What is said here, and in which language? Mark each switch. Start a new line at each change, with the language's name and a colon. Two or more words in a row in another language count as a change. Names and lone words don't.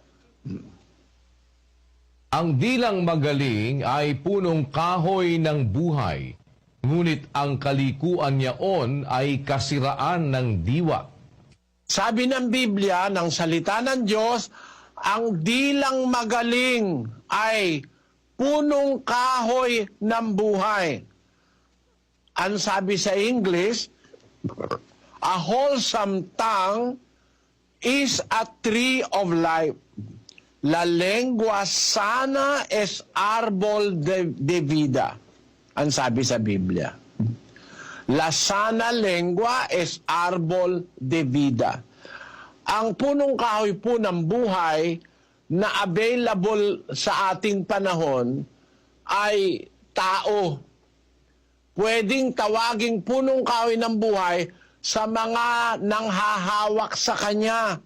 Filipino: Ang dilang magaling ay punong kahoy ng buhay, ngunit ang kalikuan niyaon ay kasiraan ng diwa. Sabi ng Biblia, ng salita ng Diyos, ang dilang magaling ay punong kahoy ng buhay. Ang sabi sa English,
English: a wholesome tongue is a tree of life.
Spanish: La lengua sana es árbol de vida.
Filipino: Ang sabi sa Biblia.
Spanish: La sana lengua es árbol de vida.
Filipino: Ang punong kahoy po ng buhay na available sa ating panahon ay tao. Pwedeng tawaging punong kahoy ng buhay sa mga nanghahawak sa kanya.